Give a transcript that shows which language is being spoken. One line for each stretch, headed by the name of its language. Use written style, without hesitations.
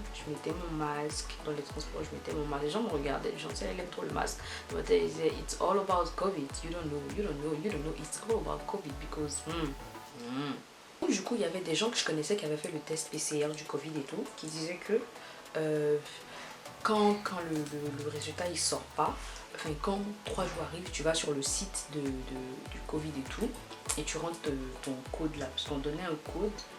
French: Je mettais mon masque dans les transports, je mettais mon masque. Les gens me regardaient, les gens disaient elle aime trop le masque. Ils disaient
English: it's all about COVID. You don't know. It's all about COVID because.
French: Du coup, il y avait des gens que je connaissais qui avaient fait le test PCR du Covid et tout, qui disaient que quand le résultat il sort pas, enfin quand 3 jours arrivent, tu vas sur le site du Covid et tout, et tu rentres ton code là, parce qu'on donnait un code.